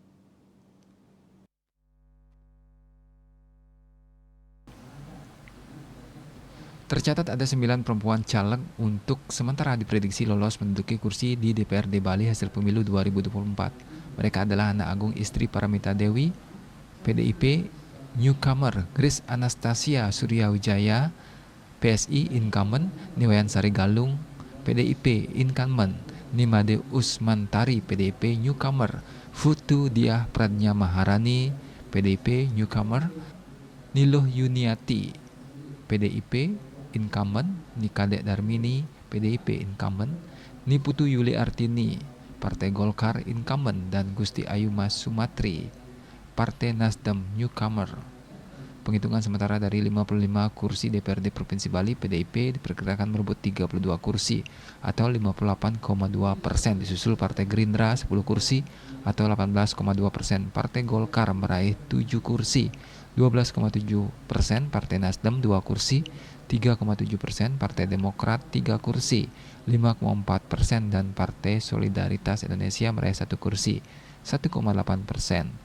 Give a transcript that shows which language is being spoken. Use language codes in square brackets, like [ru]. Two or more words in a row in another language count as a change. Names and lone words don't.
[id] Tercatat ada 9 perempuan caleg untuk sementara diprediksi lolos menduduki kursi di DPRD Bali hasil pemilu 2024. Mereka adalah Ana Agung istri Paramita Dewi, PDIP newcomer Grace Anastasia Suryawijaya, PSI incumbent Niwayan Sari Galung, PDIP incumbent Nimade Usmantari, PDIP newcomer Futu Diah Pradnya Maharani, PDIP newcomer Niluh Yuniati, PDIP incumbent Nikadek Darmini, PDIP incumbent Niputu Yuli Artini, Partai Golkar incumbent, dan Gusti Ayu Mas Sumatri, Partai Nasdem newcomer. Penghitungan sementara dari 55 kursi DPRD Provinsi Bali, PDIP diperkirakan merebut 32 kursi atau 58,2%, disusul Partai Gerindra 10 kursi atau 18,2%, Partai Golkar meraih 7 kursi, 12,7%, Partai Nasdem 2 kursi, 3,7%, Partai Demokrat 3 kursi, 5,4%, dan Partai Solidaritas Indonesia meraih 1 kursi, 1,8%.